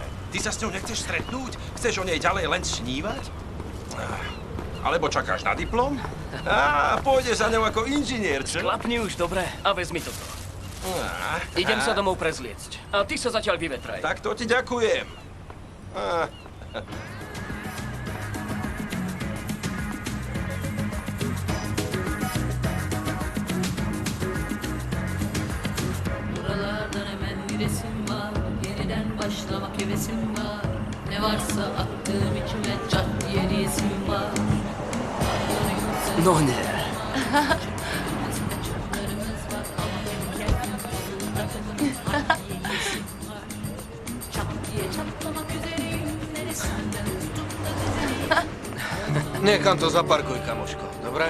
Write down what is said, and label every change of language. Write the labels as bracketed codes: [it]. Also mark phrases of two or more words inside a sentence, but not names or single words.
[sk] Ty sa s ňou nechceš stretnúť? Chceš o nej ďalej len snívať? Alebo čakáš na diplom? Pôjde za ňou ako inžinier, čo? Klapni už, dobre, a vezmi toto. Idem sa domov prezliecť. A ty sa zatiaľ vyvetraj. Tak to ti ďakujem. [tr] Başlamak hevesim var. Ne varsa attığım içime çat diye diyesim var. [sk] No nie. Niekam to zaparkuj, kamoško, dobre?